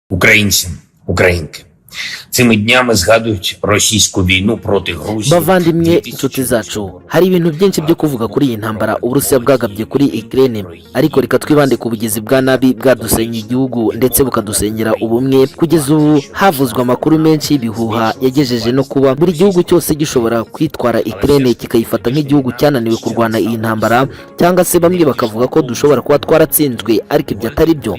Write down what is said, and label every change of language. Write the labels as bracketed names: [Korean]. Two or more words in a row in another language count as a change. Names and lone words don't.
[Ukrainian] Українці, українки, цими днями згадують російську війну проти Грузії. [Kinyarwanda] Bavandimwe inshuti zacu, hari ibintu byinshi byo kuvuga kuri iyi ntambara Uburusiya bwagabye kuri Ukraine, ariko reka twibande ku bugizi bwa nabi bwadusenye igihugu ndetse bukadusenyera ubumwe. Kugeza ubu havuzwe amakuru menshi y'ibihuha yagejeje no kuba buri gihugu cyose gishobora kwitwara Ukraine kikayifata nk'igihugu cyananiwe kurwana iyi ntambara, cyangwa se bamwe bakavuga ko dushobora kuba twaratsinzwe, ariko ibyo atari byo.